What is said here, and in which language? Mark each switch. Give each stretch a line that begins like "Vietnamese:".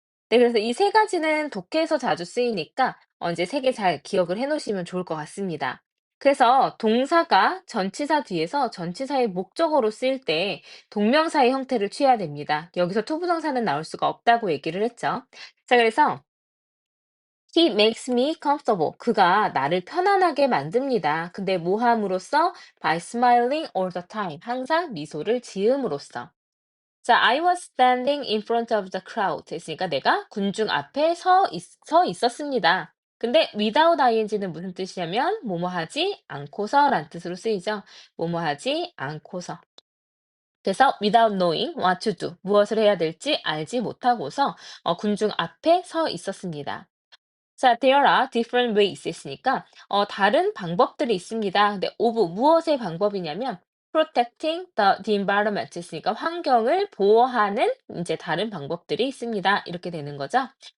Korean: 네, 그래서 이 세 가지는 독해에서 자주 쓰이니까 이제 세 개 잘 기억을 해 놓으시면 좋을 것 같습니다. 그래서 동사가 전치사 뒤에서 전치사의 목적어로 쓰일 때 동명사의 형태를 취해야 됩니다. 여기서 투부정사는 나올 수가 없다고 얘기를 했죠. 자, 그래서
English: He makes me comfortable.
Korean: 그가 나를 편안하게 만듭니다. 근데 뭐 함으로써?
English: By smiling all the time.
Korean: 항상 미소를 지음으로써.
English: 자, I was standing in front of the crowd.
Korean: 했으니까 내가 군중 앞에 서 있었습니다. 근데 without ing는 무슨 뜻이냐면 뭐뭐 하지 않고서란 뜻으로 쓰이죠. 뭐뭐 하지 않고서. 그래서
English: without knowing what to do.
Korean: 무엇을 해야 될지 알지 못하고서 군중 앞에 서 있었습니다. 자,
English: there are different ways
Korean: 했으니까 다른 방법들이 있습니다. 근데 of 무엇의 방법이냐면
English: protecting the environment
Korean: 했으니까 환경을 보호하는 이제 다른 방법들이 있습니다. 이렇게 되는 거죠.